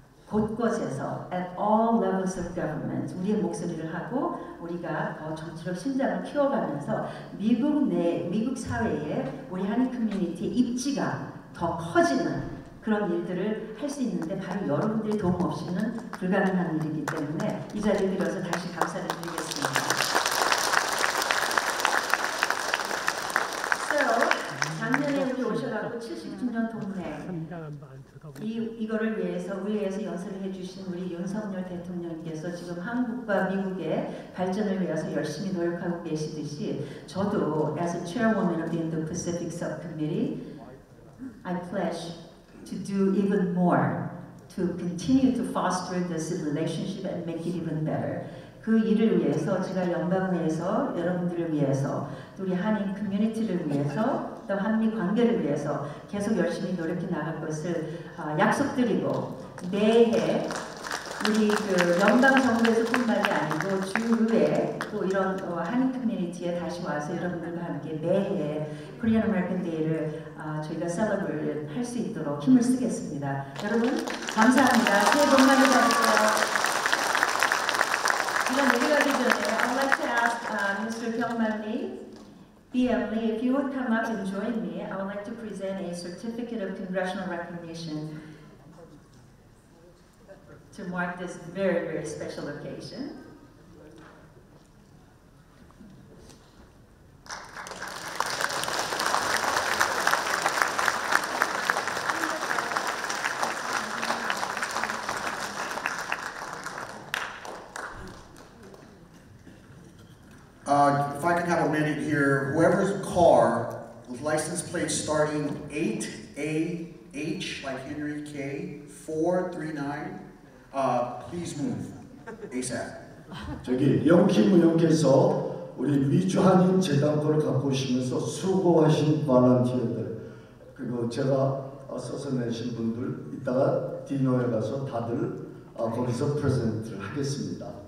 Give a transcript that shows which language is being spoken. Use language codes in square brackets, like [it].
[ko] 곳곳에서 [en] at all levels of government [ko] 우리의 목소리를 하고 우리가 더 정치적 신장을 키워가면서 미국 사회에 우리 한인 커뮤니티의 입지가 더 커지는 그런 일들을 할 수 있는데 바로 여러분들의 도움 없이는 불가능한 일이기 때문에 이 자리에 들어서 다시 감사를 드리겠습니다. [en] So, [ko] 작년에 우리 오셔가지고 70주년 동네 이거를 위해서 우리 위해서 연설을 해주신 우리 윤석열 대통령께서 지금 한국과 미국의 발전을 위해서 열심히 노력하고 계시듯이 저도 [en] as a chairwoman of the Indo-Pacific Subcommittee, I pledge to do even more to continue to foster this relationship and make it even better. [ko] 그 일을 위해서 제가 연방내에서 여러분들을 위해서 또 우리 한인 커뮤니티를 위해서 또 한미 관계를 위해서 계속 열심히 노력해 나갈 것을 약속드리고 매해 우리 그 연방 정부에서뿐만이 아니고 주의회 또 이런 한인 커뮤니티에 다시 와서 여러분들과 함께 매해 Korean American Day를 저희가 셀러브레이트 할 수 있도록 힘을 쓰겠습니다. 여러분 감사합니다. 새해 복 많이 받으세요. 제가 내려가기 전에 [en] I'd like to ask Mr. Byung-man Lee, BM Lee, if you would come up and join me, I would like to present a certificate of congressional recognition to mark this very, very special occasion. If I can have a minute here, whoever's car with license plate starting 8AH, like Henry K, 439, please move ASAP. [ko] 저기 영킴 의원께서 우리 미주한인 재단권을 갖고 오시면서 수고하신 발런티어들 그리고 제가 써서 내신 분들 이따가 디너에 가서 다들 거기서 프레젠트를 하겠습니다.